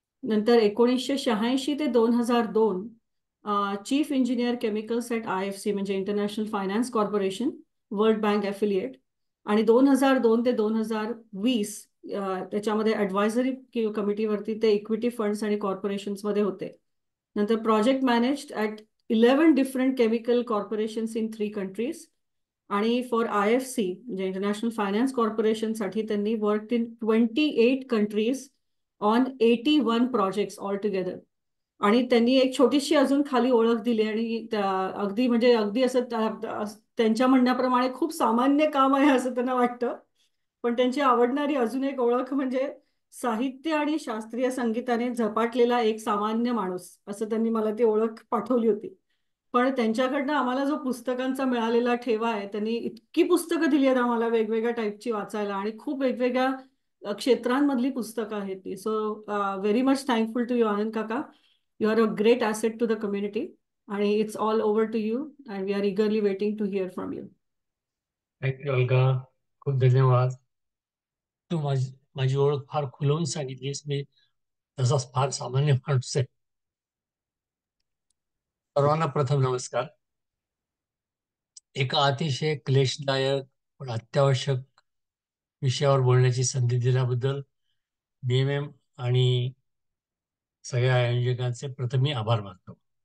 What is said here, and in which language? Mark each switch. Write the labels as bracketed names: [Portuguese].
[English] नंतर 1986 ते 2002 chief engineer chemicals at IFC म्हणजे international finance corporation, world bank affiliate. [Marathi] आणि 2002 ते 2020 त्याच्यामध्ये ॲडवायझरी कमिटीवरती ते इक्विटी फंड्स आणि कॉर्पोरेशन्समध्ये होते. [English] नंतर project managed at 11 different chemical corporations in 3 countries. आणि for IFC म्हणजे international finance कॉर्पोरेशनसाठी त्यांनी work in 28 countries on 81 projects all together. [Marathi] आणि त्यांनी एक छोटीशी अजून खाली ओळख दिली आणि अगदी असं त्यांच्या म्हणण्याप्रमाणे खूप सामान्य काम आहे असं त्यांना वाटतं. पण त्यांची आवडणारी अजून एक ओळख म्हणजे साहित्य आणि शास्त्रीय संगीताने झपाटलेला एक सामान्य माणूस, असं त्यांनी मला ती ओळख पाठवली होती. पण त्यांच्याकडनं आम्हाला जो पुस्तकांचा मिळालेला ठेवा आहे, त्यांनी इतकी पुस्तकं दिली आहेत आम्हाला वेगवेगळ्या टाईपची वाचायला आणि खूप वेगवेगळ्या क्षेत्रांमधली पुस्तकं आहेत ती. [English] So very much thankful to you Anand काका. You are a great asset to the community. आणि it's all over to you and we are eagerly waiting to hear from you. [Marathi] Thank you Alka, खूप धन्यवाद. तू माझी ओळख फार खुलवून सांगितलीस. मी तसाच फार सामान्य माणूस आहे. सर्वांना प्रथम नमस्कार. एका अतिशय क्लेशदायक पण अत्यावश्यक विषयावर बोलण्याची संधी दिल्याबद्दल BMM आणि सगळ्या आयोजकांचे प्रथम मी आभार मानतो.